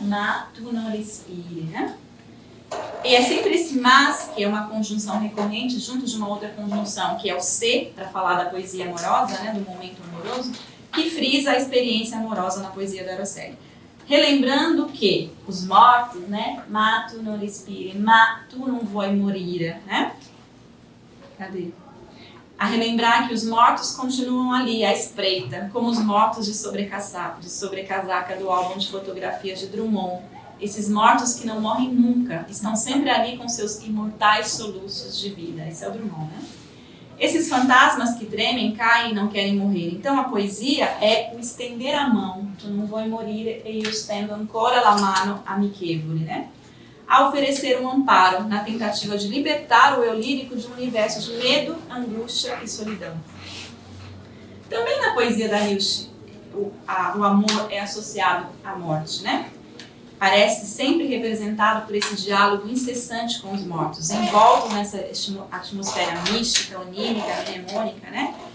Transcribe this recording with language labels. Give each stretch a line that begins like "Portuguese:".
Italian: Ma tu non respiri,
Portuguese: né? E é sempre esse mas, que é uma conjunção recorrente, junto de uma outra conjunção, que é o se, para falar da poesia amorosa, né? Do momento amoroso, que frisa a experiência amorosa na poesia da Rosselli. Relembrando que os mortos, né?
Italian: Ma tu non respiri, ma tu non vuoi morire, né?
Portuguese: Cadê? A relembrar que os mortos continuam ali, à espreita, como os mortos de sobrecasaca do álbum de fotografias de Drummond. Esses mortos que não morrem nunca, estão sempre ali com seus imortais soluços de vida. Esse é o Drummond, né? Esses fantasmas que tremem, caem e não querem morrer. Então a poesia é o estender a mão.
Italian: Tu non vuoi morire e io stendo ancora la mano amichevole, né?
Portuguese: A oferecer um amparo na tentativa de libertar o eu lírico de um universo de medo, angústia e solidão. Também na poesia da Hilsch, o amor é associado à morte, né? Parece sempre representado por esse diálogo incessante com os mortos, envolto nessa atmosfera mística, onírica, mnemônica, né?